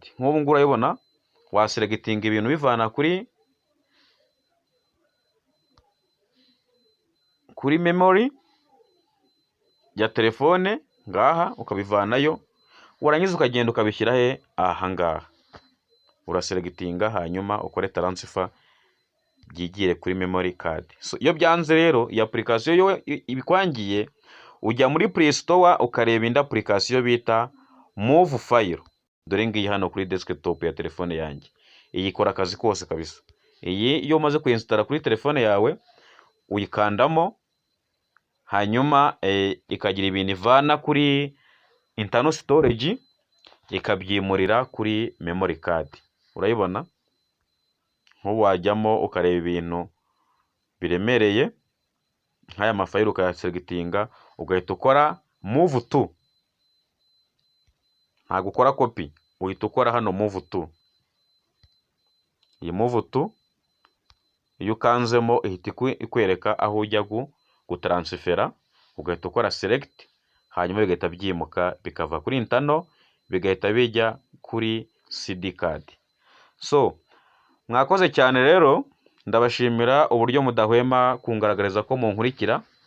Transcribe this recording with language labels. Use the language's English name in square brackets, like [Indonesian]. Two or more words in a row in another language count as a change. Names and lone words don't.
[Kinyarwanda] Nk'ubu ngubu urabibona waselectinga ibintu bivana kuri memory ya telefone ngaha, ukabivanayo, warangiza ukagenda ukabishyira aha ngaha. Uraselectinga hanyuma ukore transfer byigire kuri [English] memory card. [Kinyarwanda] So iyo byanze rero iyi application yo ibikwangiye, ujya muri Play Store ukareba indi application bita Move File. Dore ngiyi hano kuri desktop ya telefone yanjye. Iyi ikora akazi kose kabisa. Iyi iyo umaze kuinstalla kuri telefone yawe uyikandamo, hanyuma ikagira ibintu ivana kuri [English] internal storage [Kinyarwanda] ikabyimurira kuri [English] memory card. [Kinyarwanda] Urayibona? Nk'ubu wajyamo ukareba ibintu biremereye nk'aya mafayiro ukayaselectinga, ugahita ukora [English] move to. [Kinyarwanda] Ntabwo ukora copy, uhita ukora hano [English] move to. [Kinyarwanda] Iyi [English] move to [Kinyarwanda] iyo ukanzemo ihita ikwereka aho ujya gutransfera, ugahita ukora select, hanyuma bigahita byimuka bikava kuri internal bigahita bijya kuri [English] CD card. [Kinyarwanda] So mwakoze cyane rero, ndabashimira uburyo mudahwema kungaragariza ko munkurikira.